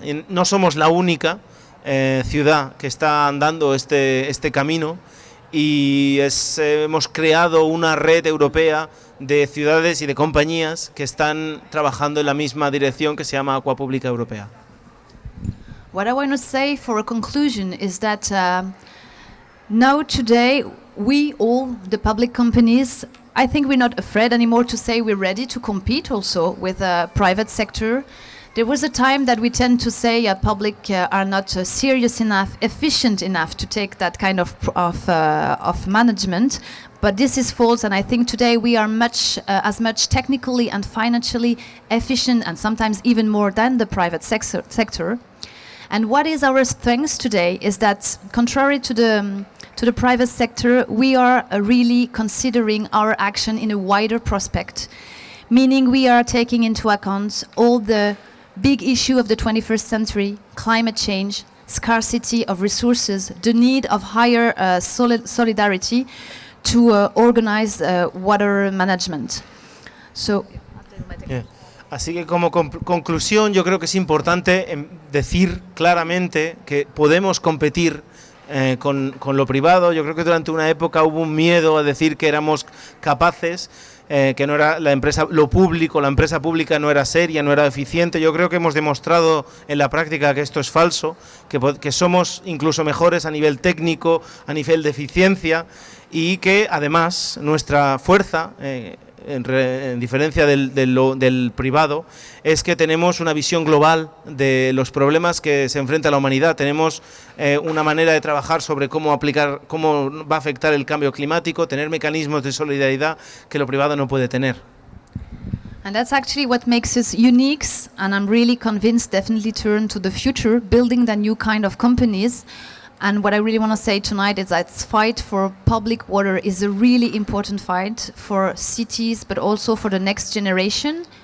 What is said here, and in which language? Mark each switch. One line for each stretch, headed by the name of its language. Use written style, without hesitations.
Spanish: Y no somos la única ciudad que está andando este camino, y hemos creado una red europea de ciudades y de compañías que están trabajando en la misma dirección, que se llama Aqua Publica Europea.
English: What I want to say for a conclusion is that now today we all, the public companies, I think we're not afraid anymore to say we're ready to compete also with the private sector. There was a time that we tend to say public are not serious enough, efficient enough to take that kind of management, but this is false, and I think today we are as much technically and financially efficient, and sometimes even more than the private sector. And what is our strength today is that, contrary to the private sector, we are really considering our action in a wider prospect, meaning we are taking into account all the big issue of the 21st century, climate change, scarcity of resources, the need of higher solidarity to organize water management. So, yeah.
Spanish: Así que como conclusión, yo creo que es importante decir claramente que podemos competir con lo privado. Yo creo que durante una época hubo un miedo a decir que éramos capaces, que no era la empresa pública no era seria, no era eficiente. Yo creo que hemos demostrado en la práctica que esto es falso, que somos incluso mejores a nivel técnico, a nivel de eficiencia, y que además nuestra fuerza, en diferencia del privado, es que tenemos una visión global de los problemas que se enfrenta la humanidad. Tenemos una manera de trabajar sobre cómo va a afectar el cambio climático, tener mecanismos de solidaridad que lo privado no puede tener.
English: And that's actually what makes us unique, and I'm really convinced definitely turn to the future, building the new kind of companies. And what I really want to say tonight is that fight for public water is a really important fight for cities, but also for the next generation.